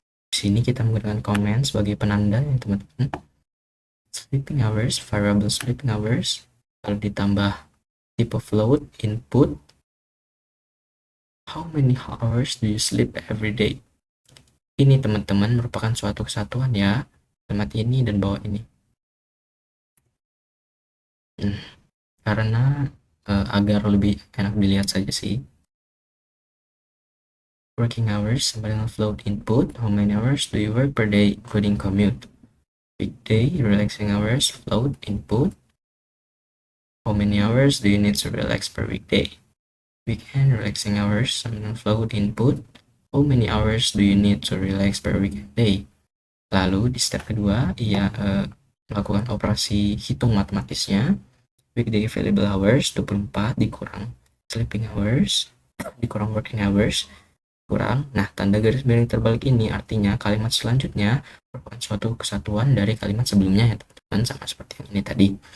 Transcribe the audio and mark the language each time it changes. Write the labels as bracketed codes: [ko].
[id] Di sini kita menggunakan comment sebagai penanda ya teman-teman. [en] sleeping hours, variable sleeping hours, [id] lalu ditambah [en] type of float input, how many hours do you sleep every day. [id] Ini teman-teman merupakan suatu kesatuan ya, kalimat ini dan bawah ini. Karena agar lebih enak dilihat saja sih. [en] Working hours [id] sama dengan [en] float input, how many hours do you work per day including commute. Weekday relaxing hours, float input, how many hours do you need to relax per weekday. Weekend relaxing hours [id] sama dengan [en] float input, how many hours do you need to relax per weekday. [id] Lalu di step kedua ia melakukan operasi hitung matematisnya. [en] Weekday available hours 24 [id] dikurang [en] sleeping hours dikurang working hours [id] kurang. Nah, tanda garis miring terbalik ini artinya kalimat selanjutnya merupakan suatu kesatuan dari kalimat sebelumnya ya teman-teman, sama seperti yang ini tadi.